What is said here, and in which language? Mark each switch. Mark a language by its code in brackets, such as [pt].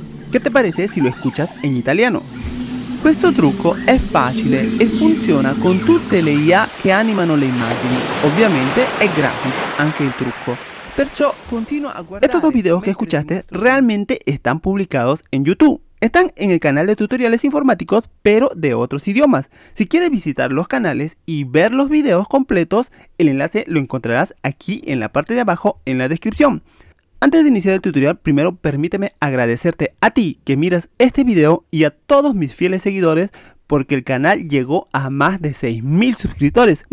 [es] ¿Qué te parece si lo escuchas en italiano? [it] Questo trucco è facile e funziona con tutte le IA che animano le immagini. Ovviamente è gratis anche il trucco. Perciò continua a guardare. [es] Estos dos videos que escuchaste realmente están publicados en YouTube. Están en el canal de tutoriales informáticos, pero de otros idiomas. Si quieres visitar los canales y ver los videos completos, el enlace lo encontrarás aquí en la parte de abajo en la descripción. Antes de iniciar el tutorial, primero permíteme agradecerte a ti que miras este video y a todos mis fieles seguidores porque el canal llegó a más de 6.000 suscriptores.